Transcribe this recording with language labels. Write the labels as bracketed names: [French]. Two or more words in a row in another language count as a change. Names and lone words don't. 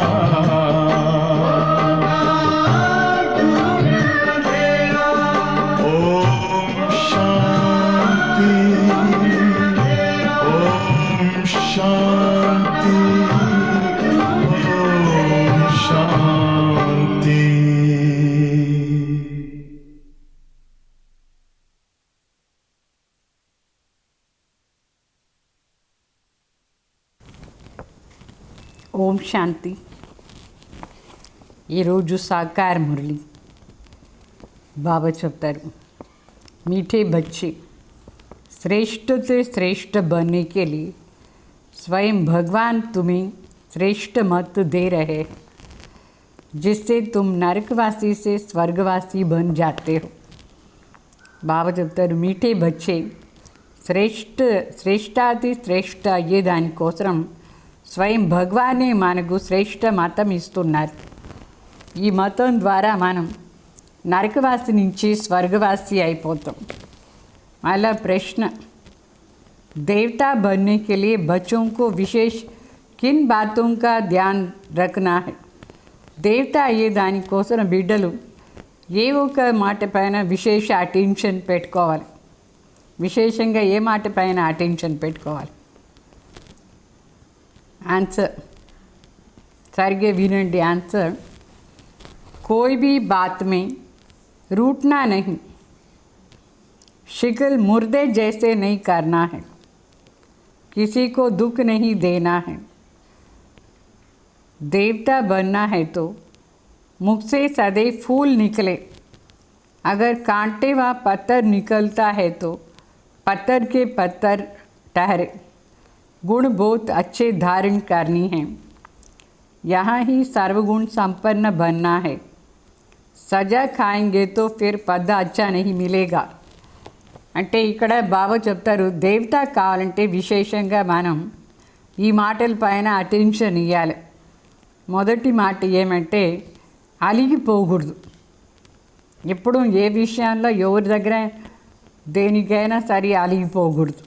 [Hindi] ओम शांति, ओम शांति, ओम शांति। [Telugu] ఓం శాంతి. ఈరోజు సాకార మురళి బాబా చెప్తారు, [Hindi] मीठे बच्चे श्रेष्ठ से श्रेष्ठ बनने के लिए स्वयं भगवान तुम्हें श्रेष्ठ मत दे रहे हैं, जिससे तुम नरकवासी से स्वर्गवासी बन जाते हो. [Telugu] బాబా చెప్తారు, [Hindi] मीठे बच्चे [Telugu] శ్రేష్టాతి శ్రేష్ట అయ్యే దానికోసం స్వయం భగవానే మనకు శ్రేష్ట మతం ఇస్తున్నారు. ఈ మతం ద్వారా మనం నరకవాసి నుంచి స్వర్గవాసి అయిపోతాం. అలా ప్రశ్న, [Hindi] देवता बनने के लिए बच्चों को विशेष किन बातों का ध्यान रखना है? [Telugu] దేవత అయ్యే దానికోసం బిడ్డలు ఏ ఒక మాట పైన విశేష అటెన్షన్ పెట్టుకోవాలి. విశేషంగా ఏ మాట పైన అటెన్షన్ పెట్టుకోవాలి? ఆన్సర్ సరిగ్గా వినండి. ఆన్సర్, [Hindi] कोई भी बात में रूठना नहीं, शिकल मुर्दे जैसे नहीं करना है, किसी को दुख नहीं देना है. देवता बनना है तो मुख से सदैव फूल निकले. अगर कांटे व पत्थर निकलता है तो पत्थर के पत्थर ठहरे. गुण बहुत अच्छे धारण करनी है. यहाँ ही सर्वगुण संपन्न बनना है. सजा खाएंगे तो फिर पद अच्छा नहीं मिलेगा. [Telugu] అంటే ఇక్కడ బాబా చెప్తారు, దేవత కావాలంటే విశేషంగా మనం ఈ మాటల పైన అటెన్షన్ ఇవ్వాలి. మొదటి మాట ఏమంటే, అలిగిపోకూడదు. ఎప్పుడు ఏ విషయంలో ఎవరి దగ్గర దేనికైనా సరే అలిగిపోకూడదు.